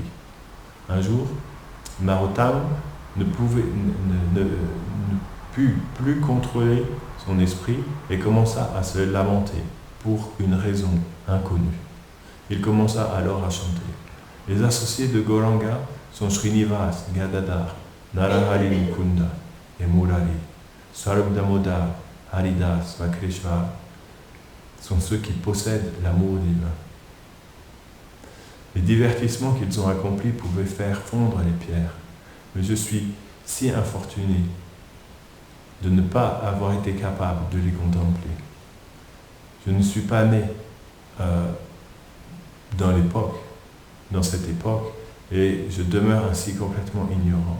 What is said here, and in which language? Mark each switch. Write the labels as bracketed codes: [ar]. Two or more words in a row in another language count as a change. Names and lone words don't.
[fr] Un jour, Narottama ne put plus contrôler son esprit et commença à se lamenter pour une raison inconnue. Il commença alors à chanter. Les associés de Gauranga sont Srinivas, Gadadhar, Narahari Mukunda et Murari. Sarvdamodar, Haridas, Vakreshwar sont ceux qui possèdent l'amour divin. Les divertissements qu'ils ont accomplis pouvaient faire fondre les pierres. Mais je suis si infortuné de ne pas avoir été capable de les contempler. Je ne suis pas né dans cette époque, et je demeure ainsi complètement ignorant.